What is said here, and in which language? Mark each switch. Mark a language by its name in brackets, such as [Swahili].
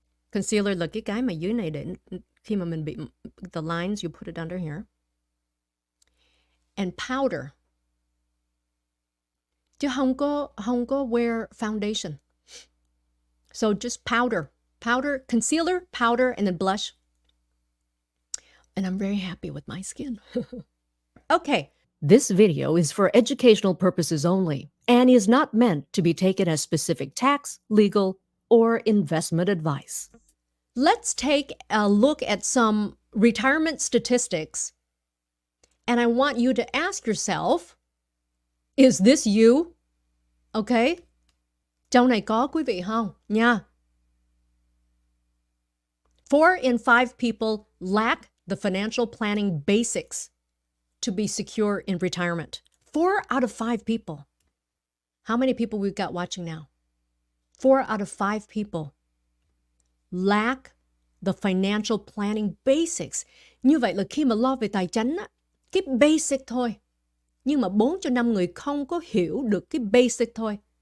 [Vietnamese] Concealer là cái mà dưới này để khi mà mình bị [English] the lines, you put it under here. And powder. [Vietnamese] Chứ không có [English] wear foundation. So just powder. Powder, concealer, powder, and then blush. And I'm very happy with my skin. Okay. This video is for educational purposes only and is not meant to be taken as specific tax, legal, or investment advice. Let's take a look at some retirement statistics. And I want you to ask yourself, is this you? Okay? [Vietnamese] Trong này có quý vị không? Nha. [English] 4 in 5 people lack the financial planning basics to be secure in retirement. 4 out of 5 people. How many people we've got watching now? 4 out of 5 people lack the financial planning basics. [Vietnamese] Như vậy là khi mà lo về tài chính, cái basic thôi. Nhưng mà 4 cho 5 người không có hiểu được cái basic thôi.